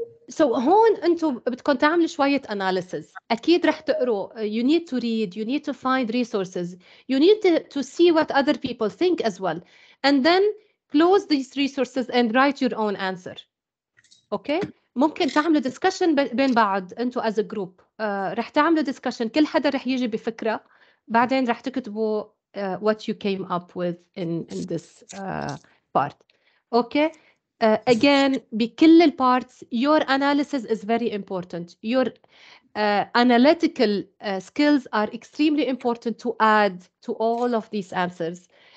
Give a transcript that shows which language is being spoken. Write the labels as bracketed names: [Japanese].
[Arabic] So هون أنتم بدكم تعملوا شوية analysis. أكيد رح تقروا. [English] You need to read. You need to find resources. You need to see what other people think as well. And then close these resources and write your own answer. Okay? [Arabic] ممكن تعملوا discussion بين بعض أنتم [English] as a group. [Arabic] رح تعملوا discussion. كل حدا رح يجي بفكرة. بعدين رح تكتبوا [English] what you came up with in this part. Okay? Again, [Arabic] بكل الparts, [English] your analysis is very important. Your analytical skills are extremely important to add to all of these answers.